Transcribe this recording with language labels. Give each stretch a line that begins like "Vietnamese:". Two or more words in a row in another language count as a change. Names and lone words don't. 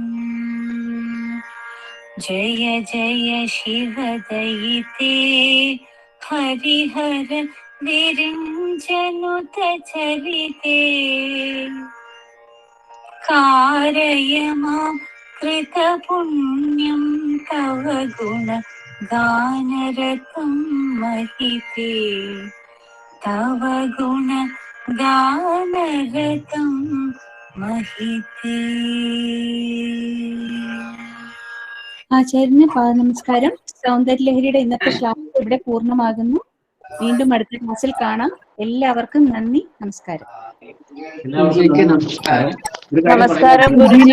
Sanskrit: जय जय शिव दयिते हरिहर विरिञ्चनुत चरिते कारय मां कृतपुण्यं तव गुण गानरतं महिते तव गुण गानरतं महिते.
Malayalam: ആചാര്യന് പാദനമസ്കാരം. സൗന്ദര്യലഹരിയുടെ ഇന്നത്തെ ക്ലാസ് ഇവിടെ പൂർണ്ണമാകുന്നു. വീണ്ടും അടുത്ത ക്ലാസ്സിൽ കാണാം. എല്ലാവർക്കും നന്ദി, നമസ്കാരം. എല്ലാവർക്കും നമസ്കാരം. നമസ്കാരം ഗുരുജി.